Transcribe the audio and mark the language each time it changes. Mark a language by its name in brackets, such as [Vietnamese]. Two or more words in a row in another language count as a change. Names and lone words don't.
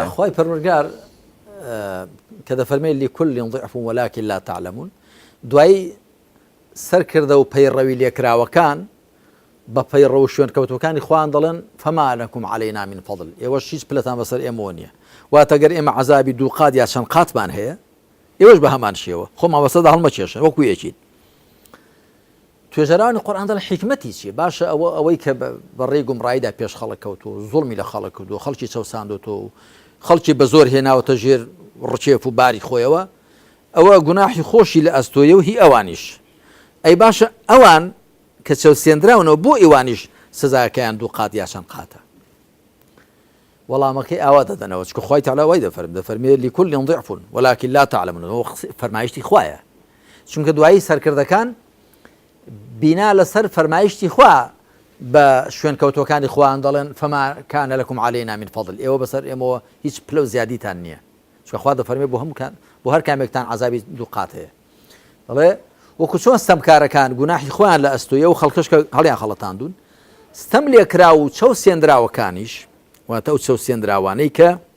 [Central Kurdish] خۆی پەروەردگار کە دەفەرمێ [Arabic] لكل ضعف ولكن لا تعلمون [Central Kurdish] دوایی سەرکردە و پەیڕەوی لێکراوەکان بە پەیڕە و شوێن کەوتوەکانی خوان دەڵێن [Arabic] فما لكم علينا من فضل [Central Kurdish] ئێوەش هیچ پلەتان بەسەر ئێمە نییە واتەگەر ئێمە عەزابی دووقات یا چەند قاتمان هەیە ئێوەش بە هەمان شێوە خۆمان بەسەردا هەڵمەکێشن وەکو یەکین توێژەرانی قورئان دەڵێن حیکمەتی چیە باشە ئەوەی کە بەڕێی گومڕاییدا پێش خەڵک کەوتووە زوڵمی لە خەڵک کردووە خەڵکی چەوساندوتەوە و خەڵکی بە زۆر هێناوەتە ژێر ڕچێف و باری خۆیەوە ئەوە گوناحی خۆشی لە ئەستۆیە و هی ئەوانیش ئەی باشە ئەوان کە چەوسێنراونەوە بۆ ئێوانیش سزاکەیان دووقات یا چەند قاتە وەڵامەکەی ئاوا دەدەنەوە چکە خوای تەعالا وای دەفەرمێ [Arabic] لكل ضعف ولكن لا تعلمون [Central Kurdish] فەرمایشتی خوایە چونکە دوایی سەرکردەکان بنا لەسەر فەرمایشتی خوا بە شوێن کەوتوەکانی خوان دەڵێن [Arabic] فما كان لكم علينا من فضل [Central Kurdish] ئێوە بەسەر ئێمەوە هیچ پلە و زیادیتان نییە چکە خوا دەفەرمێ بۆ هەر کامێکتان عەزابی دووقات هەیە دەڵێ وەکو چۆن ستەمکارەکان گوناحی خۆیان لە ئەستۆیە و خەڵکەش کە هەڵیان خەڵەتاندون ستەم لێکرا و چەوسێنراوەکانیش واتە ئەو چەوسێنراوانەی کە